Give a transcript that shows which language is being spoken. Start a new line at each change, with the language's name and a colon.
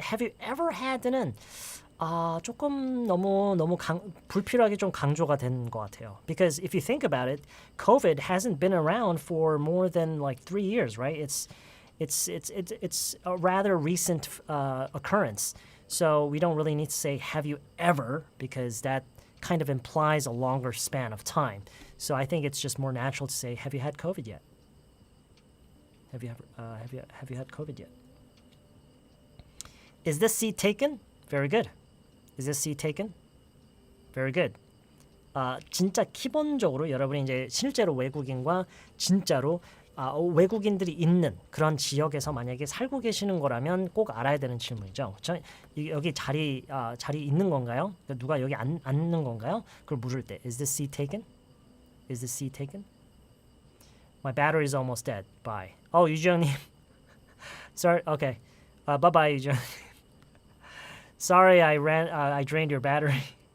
English: Have you ever had
Korean: 는 조금 너무 불필요하게 좀 강조가 된 것 같아요.
English: Because if you think about it, COVID hasn't been around for more than like 3 years, right? It's a rather recent occurrence. So we don't really need to say have you ever because that kind of implies a longer span of time. So I think it's just more natural to say have you had COVID yet? Have you had COVID yet? Is this seat taken? Very good. Is this seat taken? Very good.
Korean: 진짜 기본적으로 여러분이 이제 실제로 외국인과 진짜로 외국인들이 있는 그런 지역에서 만약에 살고 계시는 거라면 꼭 알아야 되는 질문이죠. 여기 자리 있는 건가요? 누가 여기 앉는 건가요? 그걸 물을 때
English: Is this seat taken? Is this seat taken? My battery is almost dead. Bye. 유지영님. Sorry. Okay. Bye bye, 유지영. Sorry, I drained your battery.